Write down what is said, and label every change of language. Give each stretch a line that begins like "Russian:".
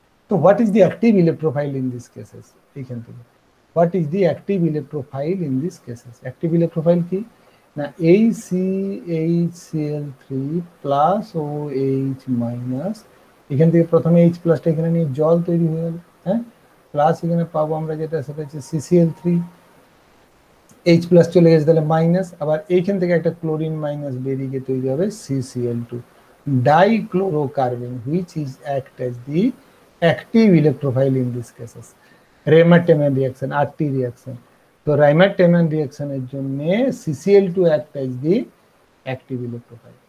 English: So what is the active electrophile in these cases?
Bangla: এইখান থেকে
English: what is the active electrophile in these cases?
Bangla: active electrophile কি না ACHCl3 plus OH minus, এখান থেকে প্রথমে H প্লাসটা এখানে নিয়ে জল তৈরি হয়ে গেল, হ্যাঁ, প্লাস এখানে পাবো আমরা যেটা সেটা হচ্ছে CCl3, H প্লাস চলে গেছে তাহলে মাইনাস, আবার এইখান থেকে একটা ক্লোরিন মাইনাস বেরিয়ে গিয়ে তৈরি হবে CCl2 dichlorocarbon,
English: which is act as the active electrophile in these cases. Raymer-Tayman reaction, RT reaction. তো Raymer-Tayman reaction এর জন্য CCl2 act as the active electrophile.